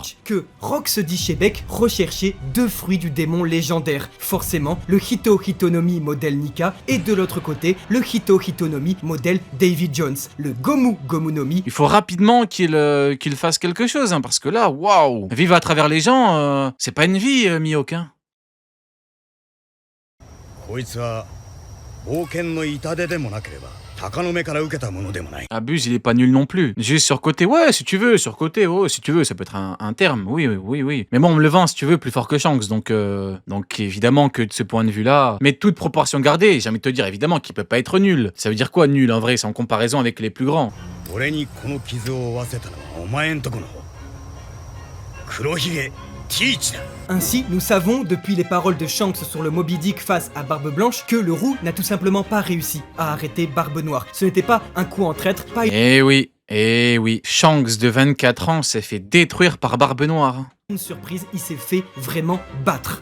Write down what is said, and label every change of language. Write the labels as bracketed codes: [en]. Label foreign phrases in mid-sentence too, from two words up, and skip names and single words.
[fr] que Rox dit Shebek recherchait 2 fruits du démon légendaire. Forcément, le Hito Hitonomi modèle Nika et de l'autre côté, le Hito Hitonomi modèle Davy Jones. Le Gomu Gomunomi Il faut rapidement qu'il fasse quelque chose, hein, parce que là, waouh, vivre à travers les gens, c'est pas une vie, Mihawk. Hein. [ja] こいつは冒険の痛手でもなければ鷹の目から受けたものでもない。 [fr] Abuse, il est pas nul non plus. Juste sur côté, ouais, si tu veux, sur côté, oh, si tu veux, ça peut être un terme, oui. Mais bon, on me le vend, si tu veux, plus fort que Shanks, donc évidemment que de ce point de vue-là, mais toute proportion gardée, j'ai envie de te dire, évidemment qu'il peut pas être nul. Ça veut dire quoi, nul, en vrai, c'est en comparaison avec les plus grands. [ja] 俺にこの傷を負わせたのはお前んとこの方。黒ひげティーチだ。 [fr] Ainsi, nous savons, depuis les paroles de Shanks sur le Moby Dick face à Barbe Blanche, que le roux n'a tout simplement pas réussi à arrêter Barbe Noire. Ce n'était pas un coup en traître, pas Eh oui, Shanks de 24 ans s'est fait détruire par Barbe Noire. une surprise, il s'est fait vraiment battre.